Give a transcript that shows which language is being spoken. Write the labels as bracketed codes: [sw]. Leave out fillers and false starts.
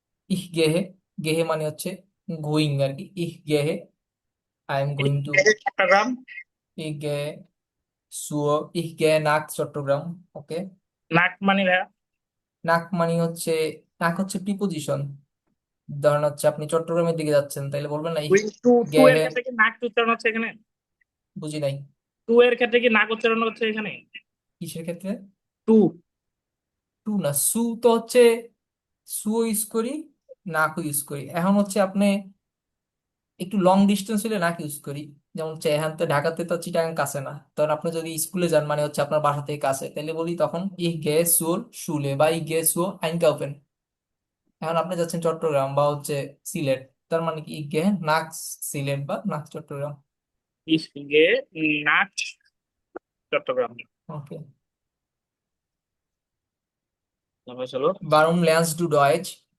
[bn] Ich gehe, gehe মানে হচ্ছে going আর কি। [de] ich gehe, [en] I am going to, [bn] Chittagong [de] ich gehe zur, ich gehe nach চট্টগ্রাম। [en] okay, [bn] নাক মানে ভাইয়া নাক মানে হচ্ছে, নাক হচ্ছে প্রিপোজিশন। ধরেন হচ্ছে আপনি চট্টগ্রামের দিকে যাচ্ছেন, তাইলে বলবেন না ich ওই টু টু এর [de] gehe, [bn] ক্ষেত্রে কি নাক উচ্চারণ হচ্ছে এখানে বুঝি নাই। টু এর ক্ষেত্রে কি নাক উচ্চারণ হচ্ছে এখানে কিসের ক্ষেত্রে? টু টু না, সু তো হচ্ছে সুও ইউজ করি, নাকও ইউজ করি। এখন হচ্ছে আপনি একটু লং ডিস্টেন্স হলে নাক ইউজ করি। যেমন হচ্ছে এখান থেকে ঢাকাতে তো চিটাগাং কাছে না, তখন আপনি যদি স্কুলে যান মানে হচ্ছে আপনার বাসা থেকে কাছে, তাহলে বলি তখন [de] ই গে সুর শুলে [bn] বা [de] ই গে সুও আইনকাউফেন। [bn] এখন আপনি যাচ্ছেন চট্টগ্রাম বা হচ্ছে সিলেট, তার মানে কি [de] ই গে নাক সিলেট [bn] বা নাক Chittagong. [de] Ich gehe nach চট্টগ্রাম। [en] Okay. [bn] তারপর চলো [de] Warum lernst du Deutsch?